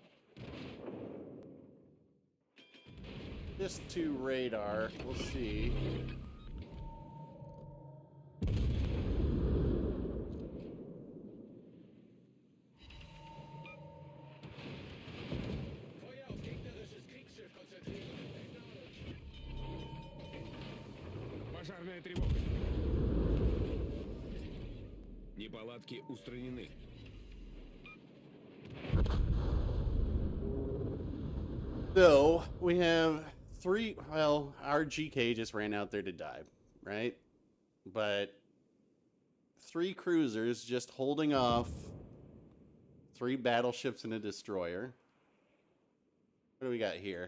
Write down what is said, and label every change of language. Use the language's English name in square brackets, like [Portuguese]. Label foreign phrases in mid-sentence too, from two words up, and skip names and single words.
[English] Just to radar. We'll see. [German] Feuer auf gegnerisches Kriegsschiff konzentrieren. [Russian] Пожарная тревога. Неполадки устранены. [English] So we have three. Well, our GK just ran out there to die, right? But three cruisers just holding off three battleships and a destroyer. What do we got here?